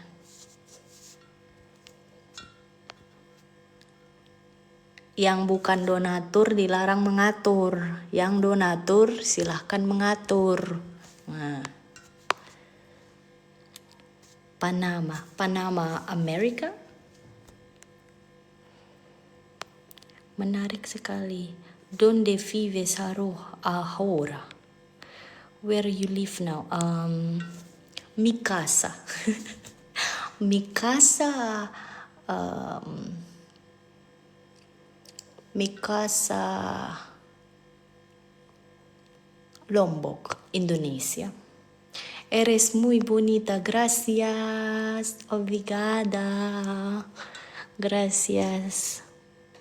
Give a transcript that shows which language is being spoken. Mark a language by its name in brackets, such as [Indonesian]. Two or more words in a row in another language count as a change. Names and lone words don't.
[Indonesian] Yang bukan donatur dilarang mengatur. Yang donatur silahkan mengatur. Nah. Panama, Amerika. Menarik sekali. [Spanish] Donde vives ahora? [English] Where you live now? [Spanish] Mi casa. Mi casa. Mi casa. [Indonesian] Lombok, Indonesia. [Spanish] Eres muy bonita, gracias, obrigada, gracias.